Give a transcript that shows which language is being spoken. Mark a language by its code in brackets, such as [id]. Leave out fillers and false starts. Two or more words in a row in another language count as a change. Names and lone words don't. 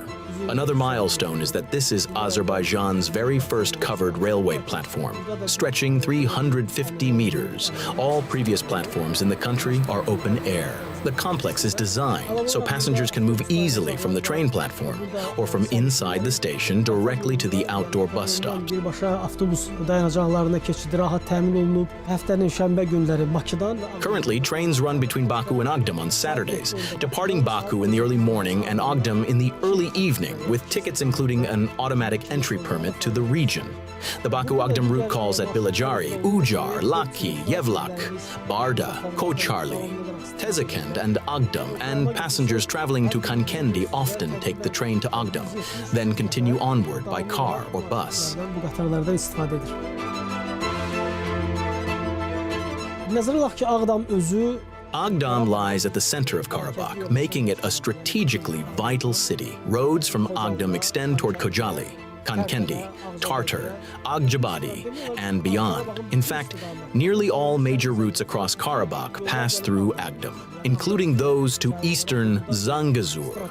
[en] Another milestone is that this is Azerbaijan's very first covered railway platform, stretching 350 meters. All previous platforms in the country are open air. The complex is designed so passengers can move easily from the train platform or from inside the station directly to the outdoor bus stops. [az] Birbaşa avtobus dayanacaqlarına keçid rahat təmin olunub. Həftənin şənbə günləri Bakıdan. [en] Currently, trains run between Baku and Ağdam on Saturdays, departing Baku in the early morning and Ağdam in the early evening, with tickets including an automatic entry permit to the region. The Baku-Ağdam route calls at Bilajari, Ucar, Laki, Yevlak, Barda, Koçarli, Tezekent and Ağdam, and passengers traveling to Kankendi often take the train to Ağdam, then continue onward by car or bus. [az] Bu qatarlardan istifadə edir. Nəzərə alaq ki, Ağdam özü [en] Ağdam lies at the center of Karabakh, making it a strategically vital city. Roads from Ağdam extend toward Kocaeli, Kankendi, Tartar, Akçabadi, and beyond. In fact, nearly all major routes across Karabakh pass through Ağdam, including those to eastern Zangezur.